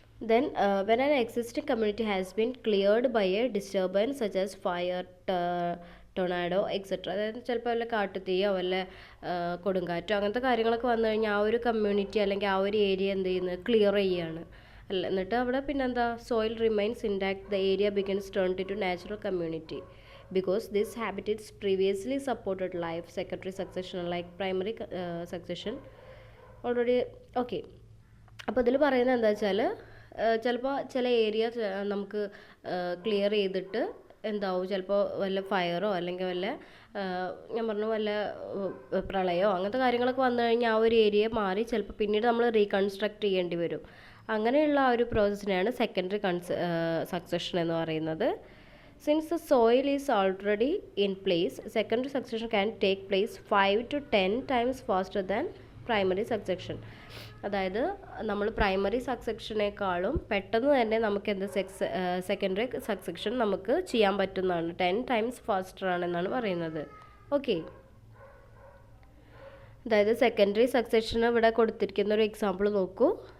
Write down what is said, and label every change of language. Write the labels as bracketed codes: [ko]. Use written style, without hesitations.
[en] Then when an existing community has been cleared by a disturbance such as fire, [ml] tornado etcetera, അതായത് ചിലപ്പോൾ വല്ല കാട്ടുതീയോ വല്ല കൊടുങ്കാറ്റോ അങ്ങനത്തെ കാര്യങ്ങളൊക്കെ വന്നു കഴിഞ്ഞാൽ ആ ഒരു കമ്മ്യൂണിറ്റി അല്ലെങ്കിൽ ആ ഒരു ഏരിയ എന്ത് ചെയ്യുന്നത്, ക്ലിയർ ചെയ്യുകയാണ്. അല്ല, എന്നിട്ട് അവിടെ പിന്നെന്താ, [en] Soil remains intact, the area begins turn to natural community because these habitats previously supported life. Secondary succession like primary succession already. [ml] Okay, അപ്പോൾ ഇതിൽ പറയുന്നത് എന്താ വെച്ചാൽ, ചിലപ്പോൾ ചില ഏരിയ നമുക്ക് ക്ലിയർ ചെയ്തിട്ട് എന്താവും, ചിലപ്പോൾ വല്ല ഫയറോ അല്ലെങ്കിൽ വല്ല ഞാൻ പറഞ്ഞു വല്ല പ്രളയമോ അങ്ങനത്തെ കാര്യങ്ങളൊക്കെ വന്നു കഴിഞ്ഞാൽ ആ ഒരു ഏരിയ മാറി ചിലപ്പോൾ പിന്നീട് നമ്മൾ റീകൺസ്ട്രക്ട് ചെയ്യേണ്ടി വരും. അങ്ങനെയുള്ള ആ ഒരു പ്രോസസ്സിനെയാണ് സെക്കൻഡറി സക്സഷൻ എന്ന് പറയുന്നത്. [en] Since the soil is already in place, secondary succession can take place 5 to 10 times faster than primary succession. [ml] അതായത് നമ്മൾ പ്രൈമറി സക്സഷനേക്കാളും പെട്ടെന്ന് തന്നെ നമുക്ക് എന്ത് സെക്കൻഡറി സക്സഷൻ നമുക്ക് ചെയ്യാൻ പറ്റുന്നതാണ്, [en] 10 times faster [ml] ആണെന്നാണ് പറയുന്നത്. ഓക്കെ, അതായത് സെക്കൻഡറി സക്സഷൻ ഇവിടെ കൊടുത്തിരിക്കുന്ന ഒരു എക്സാമ്പിൾ നോക്കൂ.